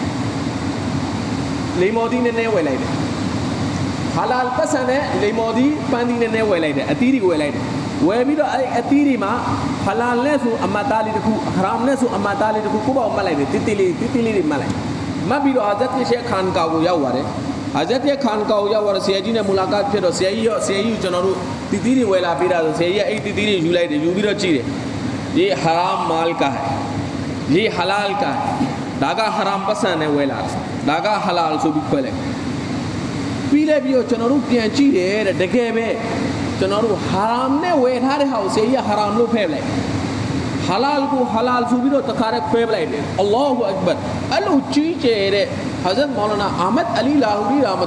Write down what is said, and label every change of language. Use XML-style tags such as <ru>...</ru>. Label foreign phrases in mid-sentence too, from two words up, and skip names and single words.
<my>လေမော်ဒီနဲ့ဝယ်လိုက်တယ်ဟာလာလ်ပတ်စံနဲ့လေမော်ဒီပန်းဒီနဲ့ဝယ်လိုက်တယ်အသီးတွေဝယ်လိုက်တယ်ဝယ်ပြီးတော့အဲ့အသီးတွေမှာဟာလာလ်နဲ့ဆိုအမတ်သားလေးတစ်ခုဟာရမ်နဲ့ဆိုအမတ်သားလေးတစ်ခုကိုပေါ့မှတ်လိုက်တယ်တိတိလေးတွေမှတ်လိုက်မှတ်ပြီးတော့ဟာဇတ်ရဲ့ရှေခ်ခန်ကာကိုရောက်သွားတယ်ဟာဇတ်ရဲ့ခန်ကာကိုရောက်သွားတော့ဆရာကြီးနဲ့မူလာကတ်ဖြစ်တော့ဆရာကြီးကိုကျွန်တော်တို့တီတီတွေဝယ်လာပေးတာဆိုဆရာကြီးကအဲ့တီတီတွေယူလိုက်တယ်ယူပြီးတော့ကြည့်တယ်</my> <ur>یہ حرام مال کا ہے یہ حلال کا ہے</ur> <my>ဒါကဟရမ်ပတ်စံနဲ့ဝယ်လာဒါကဟလာလ်ဆိုပြီးခွဲလိုက်ပြီးလိုက်ပြီးတော့ကျွန်တော်တို့ပြန်ကြည့်တယ်တဲ့တကယ်ပဲကျွန်တော်တို့ဟာရမ်နဲ့ဝယ်ထားတဲ့ဟာကိုဆရာကြီးကဟာရမ်လို့ဖဲ့လိုက်ဟလာ လ်ကိုဟလာလ်ဆိုပြီးတော့တခါတည်းခွဲပလိုက်တယ်</my> <ar>الله أكبر</ar> <my>အဲ့လိုကြီးကျယ်တဲ့ဟာဇတ်မောလာနာအာမတ်အလီလာဟူရီရာမ</my>